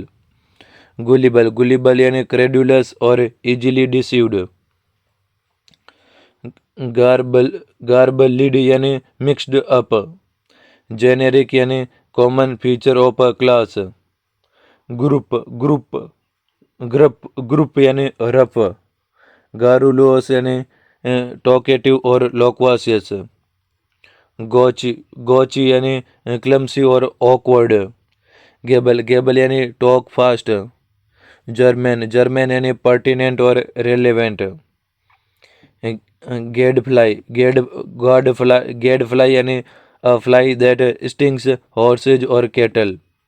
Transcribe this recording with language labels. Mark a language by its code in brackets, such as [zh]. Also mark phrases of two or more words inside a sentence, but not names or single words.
[en] gullible यानी credulous और easily deceived. garbled यानी mixed up. generic यानी common feature of a class. gruff यानी rough. garrulous यानी talkative और loquacious. gauche यानी clumsy और awkward. gabble यानी talk fast. germane यानी pertinent और relevant. gadfly यानी a fly that stings horses और cattle.